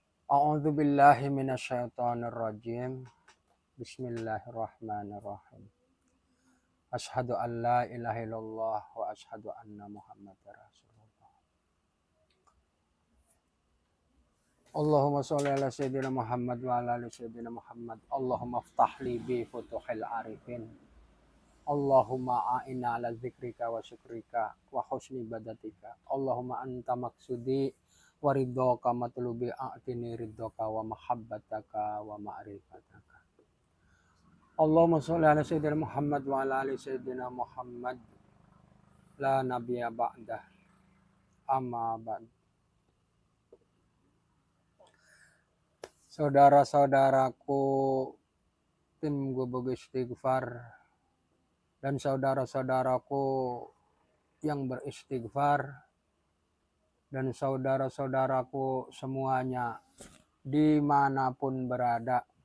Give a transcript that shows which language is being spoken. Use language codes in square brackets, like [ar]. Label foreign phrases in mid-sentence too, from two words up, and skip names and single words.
[ar] أعوذ بالله من الشيطان الرجيم. بسم الله الرحمن الرحيم. أشهد أن لا إله إلا الله وأشهد أن محمدا رسول الله. اللهم صل على سيدنا محمد وعلى آل سيدنا محمد. اللهم افتح لي بفتوح العارفين. اللهم أعنا على ذكرك وشكرك وحسن عبادتك. اللهم أنت مقصودي ورضاك مطلوبي أعطني رضاك ومحبتك ومعرفتك. اللهم صل على سيدنا محمد وعلى آل سيدنا محمد. لا نبي بعده. أما بعد. [id] Saudara-saudaraku tim Gubuk Istighfar dan saudara-saudaraku yang beristighfar dan saudara-saudaraku semuanya dimanapun berada.